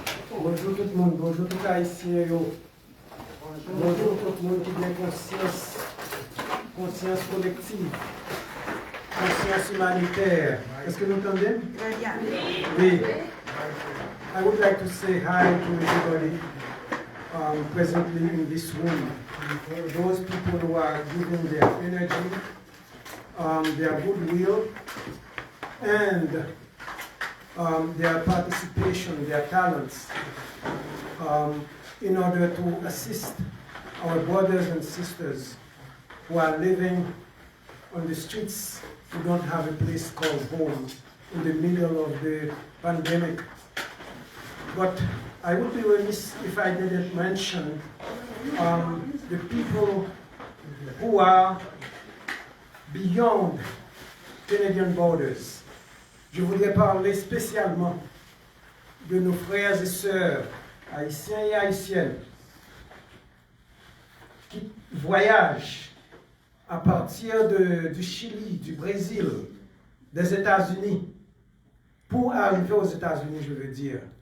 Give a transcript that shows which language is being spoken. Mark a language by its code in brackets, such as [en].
[fr] Bonjour tout le monde, bonjour tout les Haïtiens. Bonjour tout le monde qui a conscience collective, conscience humanitaire. Est-ce que vous entendez? Oui. [en] I would like to say hi to everybody presently in this room. Those people who are giving their energy, their goodwill, and their participation, their talents, in order to assist our brothers and sisters who are living on the streets, who don't have a place called home in the middle of the pandemic. But I would be remiss if I didn't mention the people who are beyond Canadian borders. [fr] Je voudrais parler spécialement de nos frères et sœurs, haïtiens et haïtiennes, qui voyagent à partir du Chili, du Brésil, des États-Unis, pour arriver aux États-Unis, je veux dire.